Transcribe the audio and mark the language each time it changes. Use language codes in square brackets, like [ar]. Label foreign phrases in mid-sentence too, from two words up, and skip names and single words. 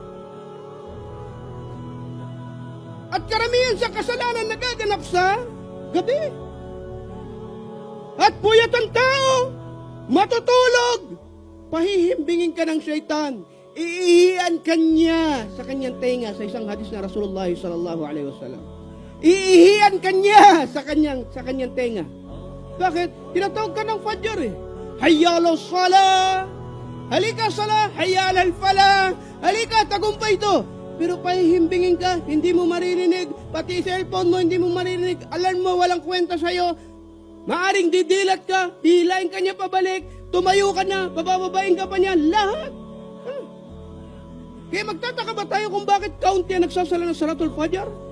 [tl] At karamihan sa kasalanan nagaganap sa gabi. At puyat ang tao, matutulog. Pahihimbingin ka ng syaitan. Iihian kanya sa kanyang tenga sa isang hadis na Rasulullah [ar] صلى الله عليه وسلم. [tl] Iihian kanya sa kanyang tenga. Bakit? Tinatawag ka ng Fajr eh. [ar] حي على الصلاة. [tl] Halika salah, [ar] حي على الفلاح. [tl] Halika, tagumpay ito. Pero pahihimbingin ka, hindi mo maririnig. Pati cellphone mo, hindi mo maririnig. Alam mo, walang kwenta sa'yo. Maaring didilat ka, hilain ka niya pabalik. Tumayo ka na, babababain ka pa niya. Lahat. Kaya magtataka ba tayo kung bakit kaunti ang nagsasala ng [ar] صلاة الفجر?